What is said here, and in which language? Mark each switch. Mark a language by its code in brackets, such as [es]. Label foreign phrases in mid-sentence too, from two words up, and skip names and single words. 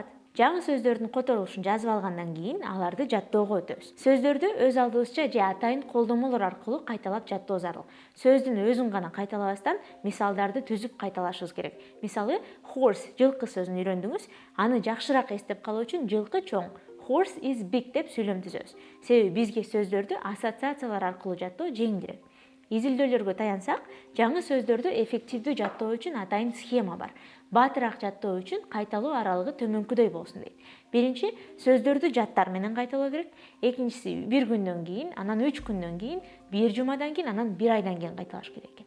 [ky] Жаңы сөздөрдүн которулушун жазып алгандан кийин аларды жаттоого өтөбүз. Сөздөрдү өз алдыбызча же атайын колдомолор аркылуу кайталап жаттоо зарыл. Сөздүн өзүн гана кайталабастан мисалдарды түзүп кайталашыбыз керек. Мисалы, horse жылкы сөзүн үйрөндүңүз, аны жакшыраак эстеп калуу үчүн жылкы чоң, [en] horse is big [ky] деп сүйлөм түзөбүз. Себеби бизге сөздөрдү ассоциациялар аркылуу жаттоо жеңилирээк. Изилдөөлөргө таянсак, жаңы сөздөрдү эффективдүү жаттоо үчүн атайын схема бар. Батыраак жаттоо үчүн кайталоо аралыгы төмөнкүдөй болсун дейт. Биринчи, сөздөрдү жаттар менен кайталоо керек. Экинчиси, 1 күндөн кийин, анан 3 күндөн кийин, 1 жумадан кийин, анан 1 айдан кийин кайталаш керек экен.